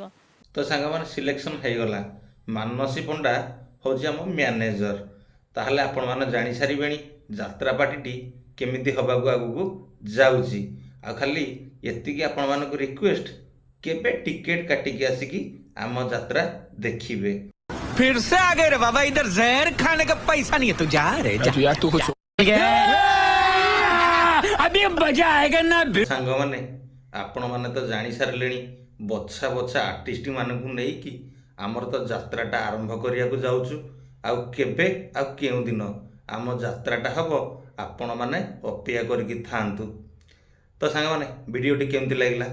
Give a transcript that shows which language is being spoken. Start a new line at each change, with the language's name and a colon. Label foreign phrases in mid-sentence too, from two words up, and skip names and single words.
Odia: ତ ସାଙ୍ଗମାନେ ସିଲେକ୍ସନ୍ ହେଇଗଲା, ମାନସୀ ପଣ୍ଡା ହେଉଛି ଆମ ମ୍ୟାନେଜର। ତାହେଲେ ଆପଣମାନେ ଜାଣିସାରିବେଣି ଯାତ୍ରାପାଟିଟି କେମିତି ହେବାକୁ ଆଗକୁ ଯାଉଛି। ଆଉ ଖାଲି ଏତିକି ଆପଣମାନଙ୍କୁ ରିକ୍ୱେଷ୍ଟ, କେବେ ଟିକେଟ୍ କାଟିକି ଆସିକି ଆମ ଯାତ୍ରା ଦେଖିବେ।
Hindi: फिर से आ गए रे बाबा, इधर जहर खाने का पैसा नहीं है, तू जा रे जा। तू कुछ अभी मजा आएगा ना।
Odia: ସାଙ୍ଗମାନେ ଆପଣମାନେ ତ ଜାଣିସାରିଲେଣି, ବଛା ଆର୍ଟିଷ୍ଟ ମାନଙ୍କୁ ନେଇକି ଆମର ତ ଯାତ୍ରାଟା ଆରମ୍ଭ କରିବାକୁ ଯାଉଛୁ। ଆଉ କେବେ ଆଉ କେଉଁ ଦିନ ଆମ ଯାତ୍ରାଟା ହେବ ଆପଣମାନେ ଅପେକ୍ଷା କରିକି ଥାଆନ୍ତୁ। ତ ସାଙ୍ଗମାନେ ଭିଡ଼ିଓଟି କେମିତି ଲାଗିଲା?